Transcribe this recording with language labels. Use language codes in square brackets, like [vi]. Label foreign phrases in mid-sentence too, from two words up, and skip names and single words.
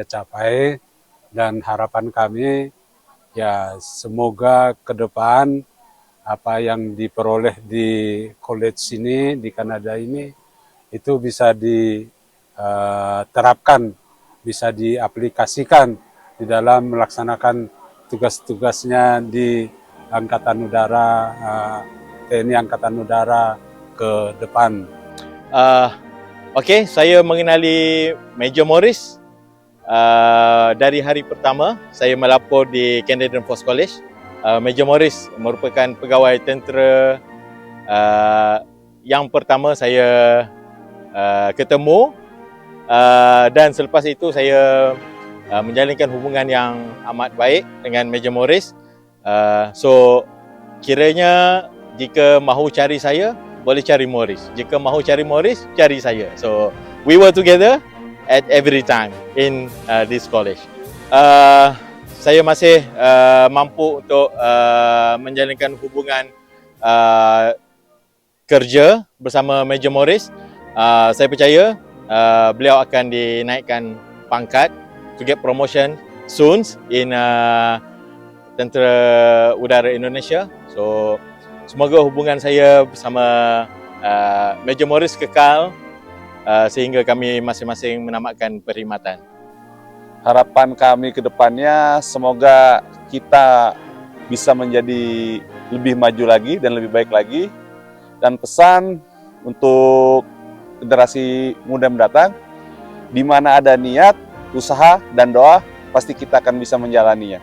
[id] capai, dan harapan kami ya semoga ke depan apa yang diperoleh di college ini di Kanada ini itu bisa diterapkan, bisa diaplikasikan di dalam melaksanakan tugas-tugasnya di Angkatan Udara, TNI Angkatan Udara ke depan. [ms] Okey, saya mengenali Major Morris dari hari pertama saya melapor di Canadian Force College. Major Morris merupakan pegawai tentera yang pertama saya ketemu, dan selepas itu saya menjalinkan hubungan yang amat baik dengan Major Morris. So kiranya jika mahu cari saya, boleh cari Morris. Jika mahu cari Morris, cari saya. [en] So we were together at every time in this college. [ms] Saya masih mampu untuk menjalinkan hubungan kerja bersama Major Morris. Saya percaya beliau akan dinaikkan pangkat [en] to get promotion soon [ms] in Tentera Udara Indonesia. So semoga hubungan saya bersama Major Morris kekal sehingga kami masing-masing menamatkan perkhidmatan. [id] Harapan kami ke depannya semoga kita bisa menjadi lebih maju lagi dan lebih baik lagi. Dan pesan untuk generasi muda mendatang, di mana ada niat, usaha, dan doa, pasti kita akan bisa menjalaninya.